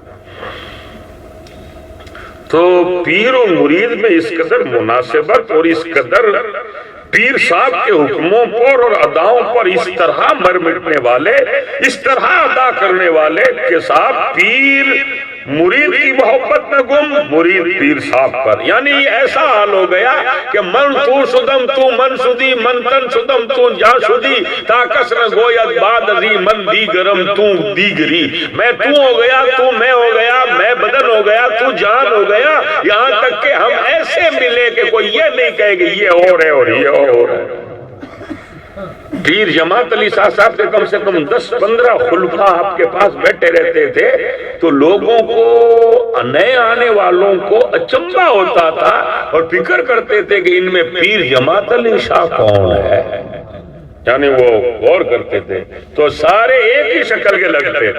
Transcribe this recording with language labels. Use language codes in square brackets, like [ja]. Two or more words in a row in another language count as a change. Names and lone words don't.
[ur] تو پیر و مرید میں اس قدر مناسبت اور اس قدر پیر صاحب کے حکموں پر اور اداؤں پر اس طرح مر مٹنے والے، اس طرح ادا کرنے والے کہ صاحب پیر مرید کی محبت میں گم، مرید پیر صاحب پر، یعنی ایسا حال ہو گیا کہ [fa] من تو شدم تو من شدی، من تن شدم تو جا شدی، تا کسر گوید بعد ازی من دیگرم تو دیگری، [ur] میں تو ہو گیا، تو میں ہو گیا، میں بدن ہو گیا، تو جان ہو گیا، یہاں تک کہ ہم ایسے ملے کہ کوئی یہ نہیں کہے کہ یہ اور ہے اور یہ اور ہے۔ پیر جماعت علی شاہ صاحب کے کم سے کم 10-15 خلفاء آپ کے پاس بیٹھے رہتے تھے، تو لوگوں کو، نئے آنے والوں کو اچنبھا ہوتا تھا اور فکر کرتے تھے کہ ان میں پیر جماعت علی شاہ کون ہے، یعنی وہ غور کرتے تھے تو سارے ایک ہی شکل کے لگتے تھے۔